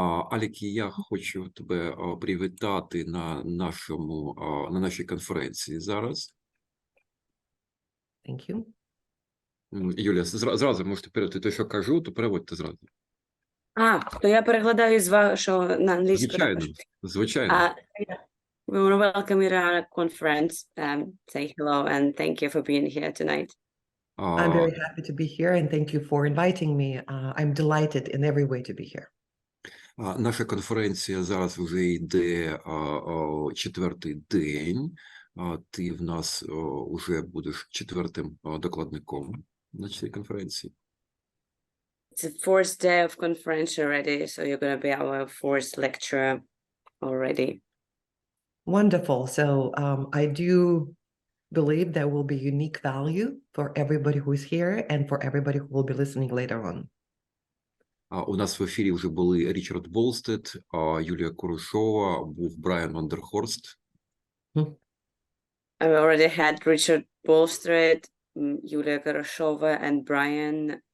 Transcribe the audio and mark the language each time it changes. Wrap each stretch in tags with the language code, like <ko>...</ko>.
<uk>Алікі, я хочу тебе привітати на нашій конференції зараз.</uk> <en>Thank you.</en> <uk>Юлія, зразу можете переводити те, що кажу, то переводьте зразу. То я перекладаю з вашого на англійську. Звичайно, звичайно.</uk> <en>We want to welcome you to our conference. Say hello and thank you for being here tonight. I'm very happy to be here and thank you for inviting me. I'm delighted in every way to be here.</en> <uk>Наша конференція зараз вже йде четвертий день. Ти в нас вже будеш четвертим докладником на цій конференції.</uk> <en>It's the fourth day of conference already, so you're going to be our fourth lecturer already. Wonderful. So I do believe there will be unique value for everybody who is here and for everybody who will be listening later on.</en> <uk>У нас в ефірі вже були Річард Болстед, Юлія Курушова, був Брайан Вандерхорст.</uk> <en>I already had Richard Bolstred, Julia Karashova, and Brian.</en>